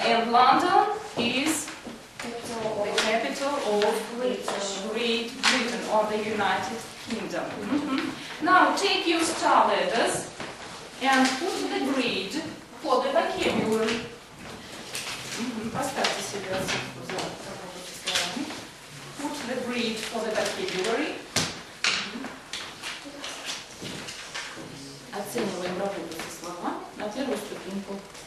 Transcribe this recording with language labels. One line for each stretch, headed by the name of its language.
English: London is the capital of Great Britain or the United Kingdom. Now take your star letters and put the grid for the vocabulary.
Russian: Поставьте себе оценку за работу со словами.
English: Put the grid for the vocabulary.
Russian: Оцениваем работу со словами на первую ступеньку.